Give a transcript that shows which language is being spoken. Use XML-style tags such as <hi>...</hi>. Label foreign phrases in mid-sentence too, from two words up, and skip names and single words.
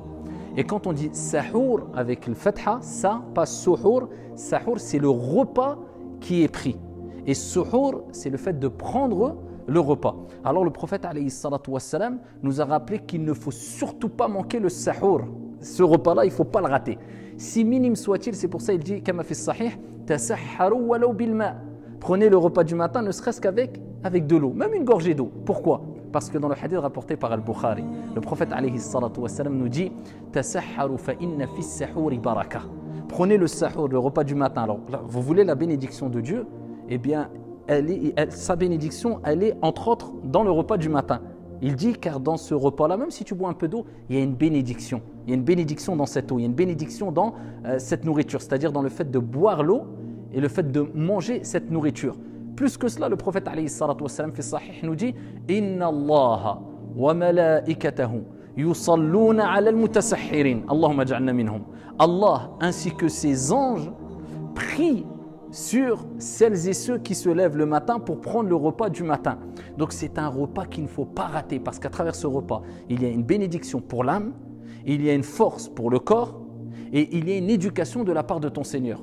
<fr>Et quand on dit sahour avec le fatha, ça, pas suhour, sahour c'est le repas qui est pris. Et suhour, c'est le fait de prendre le repas. Alors le prophète</fr> <ar>عليه الصلاة والسلام</ar> <fr>nous a rappelé qu'il ne faut surtout pas manquer le sahour. Ce repas-là, il ne faut pas le rater. Si minime soit-il, c'est pour ça qu'il dit,</fr> <ar>كما في الصحيح تسحروا ولو بالماء'.</ar> <fr>Prenez le repas du matin ne serait-ce qu'avec de l'eau, même une gorgée d'eau. Pourquoi ? Parce que dans le hadith rapporté par Al-Bukhari, le prophète</fr> <ar>عليه الصلاة والسلام</ar> <fr>nous dit</fr> <ar>تسحروا فإن في السحور بركة.</ar> <fr>Prenez le sahur, le repas du matin. Alors, là, vous voulez la bénédiction de Dieu ? Eh bien, sa bénédiction, elle est entre autres dans le repas du matin. Il dit car dans ce repas-là, même si tu bois un peu d'eau, il y a une bénédiction. Il y a une bénédiction dans cette eau, il y a une bénédiction dans cette nourriture, c'est-à-dire dans le fait de boire l'eau et le fait de manger cette nourriture. Plus que cela, le prophète</fr> <ar>عليه الصلاة والسلام في الصحيح</ar> <fr>nous dit</fr> <ar>إن الله وملائكته يصلون على المتسحرين. اللهم اجعلنا منهم.</ar> <fr>Allah ainsi que ses anges prient sur celles et ceux qui se lèvent le matin pour prendre le repas du matin. Donc c'est un repas qu'il ne faut pas rater parce qu'à travers ce repas, il y a une bénédiction pour l'âme, il y a une force pour le corps et il y a une éducation de la part de ton Seigneur.</fr>